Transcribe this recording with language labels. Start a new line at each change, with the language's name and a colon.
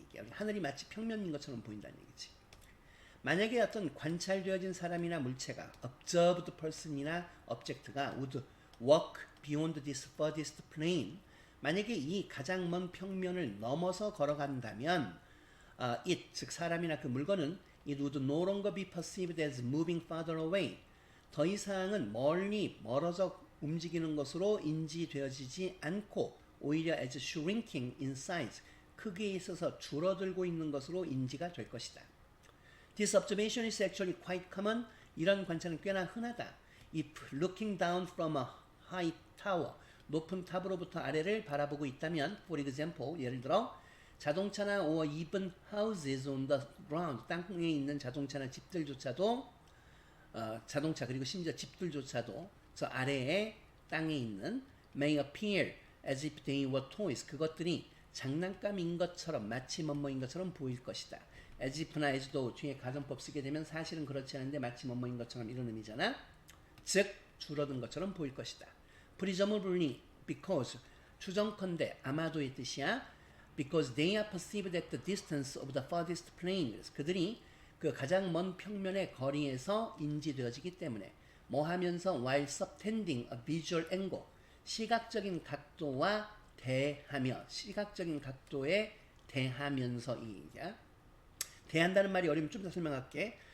Korean: 하늘이 마치 평면인 것처럼 보인다는 얘기지. 만약에 어떤 관찰되어진 사람이나 물체가
English: observed person이나 object가 would walk beyond this furthest plane
Korean: 만약에 이 가장 먼 평면을 넘어서 걸어간다면
English: it,
Korean: 즉 사람이나 그 물건은
English: it would no longer be perceived as moving farther away.
Korean: 더 이상은 멀어져 움직이는 것으로 인지되어지지 않고 오히려
English: as shrinking in size,
Korean: 크기에 있어서 줄어들고 있는 것으로 인지가 될 것이다.
English: This observation is actually quite common.
Korean: 이런 관찰은 꽤나 흔하다.
English: If looking down from a high tower,
Korean: 높은 탑으로부터 아래를 바라보고 있다면,
English: for example,
Korean: 예를 들어 자동차나
English: or even houses on the ground,
Korean: 땅에 있는 자동차나 집들조차도 자동차 그리고 심지어 집들조차도 저 아래에 땅에 있는
English: may appear as if they were toys.
Korean: 그것들이 장난감인 것처럼 마치 뭐뭐인 것처럼 보일 것이다. as if나 as though 뒤에 가정법 쓰게 되면 사실은 그렇지 않은데 마치 뭐뭐인 것처럼 이런 의미잖아. 즉 줄어든 것처럼 보일 것이다.
English: presumably because
Korean: 추정컨대 아마도의 뜻이야.
English: because they are perceived at the distance of the farthest plane.
Korean: 그들이 그 가장 먼 평면의 거리에서 인지되어지기 때문에 뭐 하면서
English: while subtending a visual angle
Korean: 시각적인 각도와 대하며 시각적인 각도에 대하면서 대한다는 말이 어려우면 좀 더 설명할게.